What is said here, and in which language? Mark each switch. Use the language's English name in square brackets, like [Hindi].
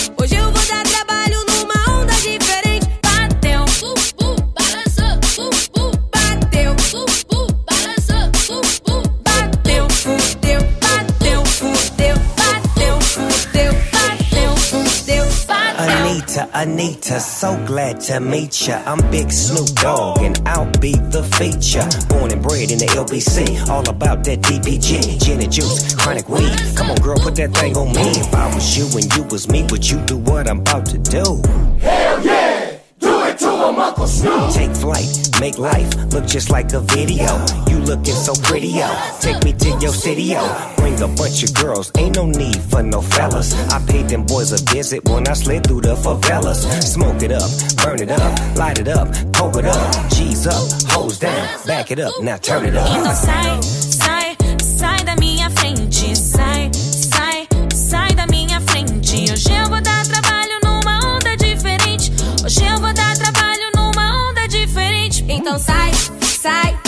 [Portuguese] Hoje eu vou dar trabalho numa onda diferente. Bateu, balançou, bateu, balançou, bateu, fudeu. Bateu, fudeu, bateu, fudeu, bateu, fudeu, bateu. [English] Anita, Anita, so glad to meet ya. I'm Big Snoop Dogg and I'll be the feature. Born and bred in the LBC, all about that DPG. Gin and juice, chronic weed. Come on girl, put that thing on me. If I was you and you was me, would you do what I'm about to do? Hell yeah, do it to him, Uncle Snoop. Take flight, make life look just like a video. You looking so pretty, yo. Take me to your city, yo. Bring a bunch of girls, ain't no need for no fellas. I paid them boys a visit when I slid through the favelas. Smoke it up, burn it up, light it up, poke it up. G's up, hose down, back it up, now turn it up. [Portuguese] Então sai, sai, sai da minha frente. Sai, sai, sai da minha frente. Hoje eu vou dar trabalho numa onda diferente. Hoje eu vou dar trabalho numa onda diferente. Então sai, sai.